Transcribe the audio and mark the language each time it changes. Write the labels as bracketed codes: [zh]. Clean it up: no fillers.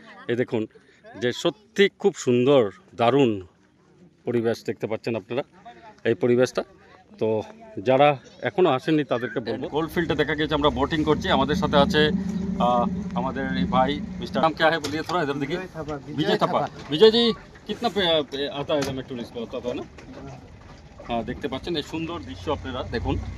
[bn] এই দেখুন যে সত্যি খুব সুন্দর, দারুণ পরিবেশ দেখতে পাচ্ছেন আপনারা, এই পরিবেশটা। তো যারা এখনও আসেননি তাদেরকে বলবো, গোল্ড ফিল্ডে দেখা গেছে আমরা বোটিং করছি। আমাদের সাথে আছে আমাদের এই ভাই, মিস্টার নাম [hi] क्या है बोलिए थोड़ा इधर देखिए। विजय थापा। विजय जी कितना आता है हमें टूरिस्ट पे होता है ना? [bn] হ্যাঁ, দেখতে পাচ্ছেন এই সুন্দর দৃশ্য আপনারা দেখুন।